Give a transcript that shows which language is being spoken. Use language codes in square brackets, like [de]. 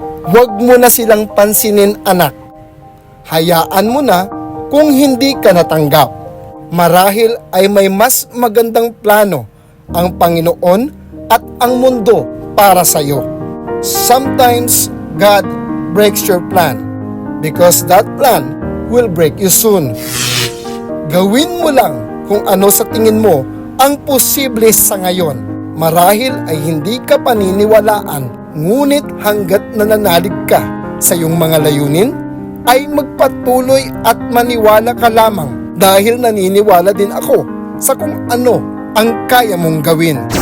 [tl] Huwag mo na silang pansinin, anak. Hayaan mo na kung hindi ka natanggap. Marahil ay may mas magandang plano ang Panginoon at ang mundo para sa iyo. [en] Sometimes God breaks your plan because that plan will break you soon. [tl] Gawin mo lang kung ano sa tingin mo ang posible sa ngayon. Marahil ay hindi ka paniniwalaan, ngunit hanggat nananalig ka sa iyong mga layunin, ay magpatuloy at maniwala ka lamang dahil naniniwala din ako sa kung ano ang kaya mong gawin.